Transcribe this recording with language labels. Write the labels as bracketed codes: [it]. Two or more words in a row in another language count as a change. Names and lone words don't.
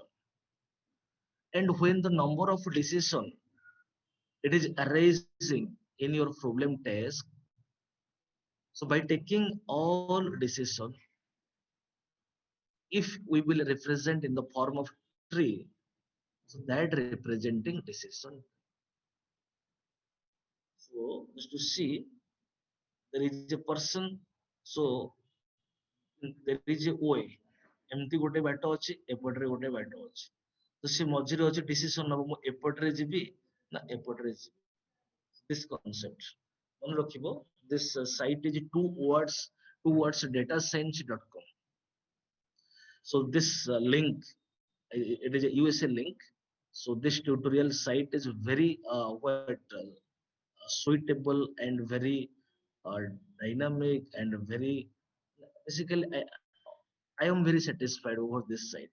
[en] And when the number of decision it is arising in your problem task, so by taking all decision, if we will represent in the form of tree, so that representing decision. So just to see, there is a person, so there is a way, [or] ଏମିତି ଗୋଟେ ବାଟ ଅଛି, ଏପଟରେ ଗୋଟେ ବାଟ ଅଛି, ତ ସେ ମଝିରେ ଅଛି ଡିସିସନ ନବ, ମୁଁ ଏପଟରେ ଯିବି ନା ଏପଟରେ ଯିବି। [en] This concept [or] ମନେ ରଖିବ, [en] this site is two words datascience.com. So this link, it is a USA link. So this tutorial site is very suitable and very uh, dynamic and very, basically I am very satisfied over this site.